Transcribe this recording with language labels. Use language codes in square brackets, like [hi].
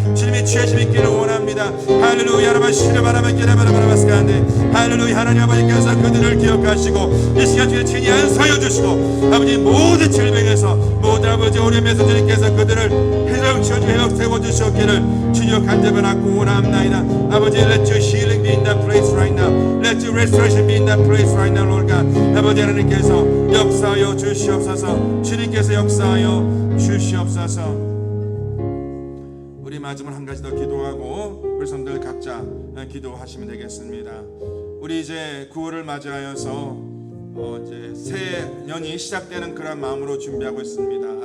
[ko] 주님이 취하심 있기를 원합니다. 할렐루야 라바시르바라바키라바라바라바스카한데 할렐루야. 하나님 아버지께서 그들을 기억하시고 이 시간 주의 친히 안수하여 주시고 아버지 모든 질병에서 모든 아버지 어려움에서 주님께서 그들을 회복 세워주셨기를 주여 간절하고 원합나이다. [en] 아버지 let your healing be in that place right now. Let your restoration be in that place right now, Lord God. [ko] 아버지 하나님께서 역사하여 주시옵소서. 주님께서 역사하여 주시옵소서. 우리 마지막 한 가지 더 기도하고 우리 성도들 각자 기도하시면 되겠습니다. 우리 이제 9월을 맞이하여서 이제 새 년이 시작되는 그런 마음으로 준비하고 있습니다.